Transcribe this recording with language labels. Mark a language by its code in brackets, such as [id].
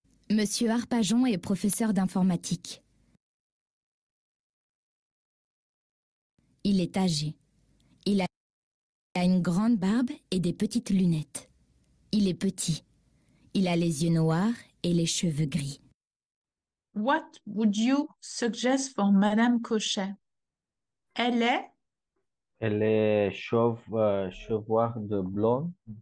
[fr] Monsieur Arpajon est professeur d'informatique. Il est âgé. Il a une grande barbe et des petites lunettes. Il est petit. Il a les yeux noirs et les cheveux gris. [en] What would you suggest for Madame Cochet? [fr] Elle est... Elle est chevoire de blond.